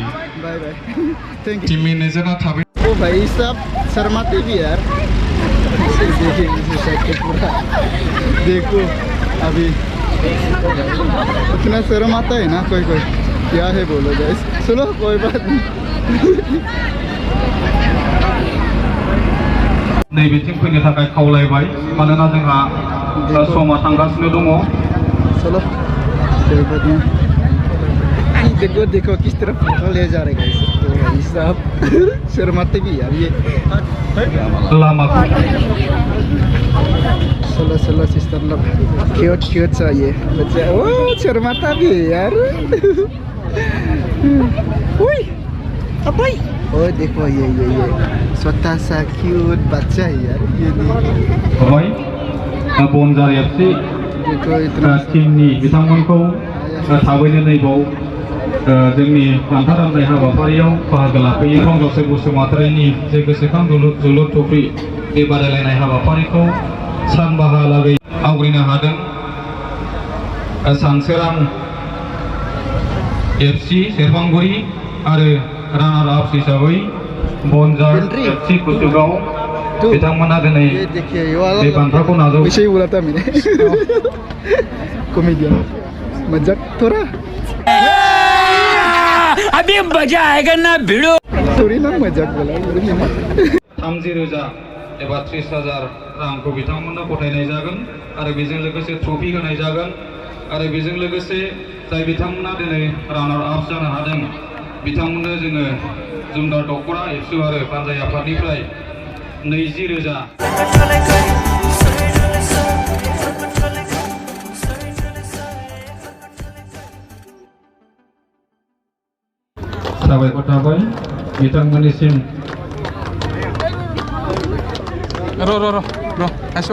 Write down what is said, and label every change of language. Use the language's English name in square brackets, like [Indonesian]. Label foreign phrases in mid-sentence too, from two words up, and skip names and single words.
[English] bye thank team manager [Bodo] थाबे [Hindi] ओ भाई साहब शर्माते भी यार पूरा देखो अभी इतना शर्म आता है ना कोई क्या है बोलो गाइस सुनो कोई बात नहीं [Bodo] नैबेथिं फैनो थाखाय खावलायबाय मानोना जोंहा समा थांगासिनो दङ [Hindi] चलो कोई बात नहीं देखो किस तरफ ले जा रहे गाइस तो भाई साहब शर्माते भी यार ये [Bodo] लामाखौ [Hindi] चलो सिस्टर लोग क्यूट सा ये बच्चा ओ शर्माता भी है यार ओए अपाई ओ देखो ये छोटा सा क्यूट बच्चा है यार ये भाई बंजार एफसि देखो इतना [Bodo] टीमनि बिथांमोनखौ थाबैनो नैबाव जोंनि बान्था राननाय हाबाफारियाव बाहागो लाफैयो रंजासे बसुमतारिनि जे गोसोखां जोलुर ट्रफि बे बादायलायनाय हाबाफारिखौ सानबाहालागै आवग्रिनो हादों सानसोरां एफसि सेरफांगुरि आरो [English] runner up [Bodo] हिसाबै बंजार एफसि कुसुगाव बिथांमोना दिनै बे बान्थाखौ नाजाव [Hindi] वैसे ही बोला था मैंने कॉमेडियन मजाक थोड़ा अभी मजा आएगा ना भिड़ो थोड़ी ना मजाक बोला [Bodo] 30,000 एबा 30,000 रांखौ बिथांमोननो गथायनाय जागोन आरो बेजों लोगोसे ट्रफि होनाय जागोन आरो बेजों लोगोसे जाय बिथांमोना दिनै [English] runner up [Bodo] जानो हादों बिथांमोननो जोङो जुमदार दख'रा एबसु आरो बानजाय आफादनिफ्राय 20,000 साबायखर थाबाय बिथांमोननिसिम Aso.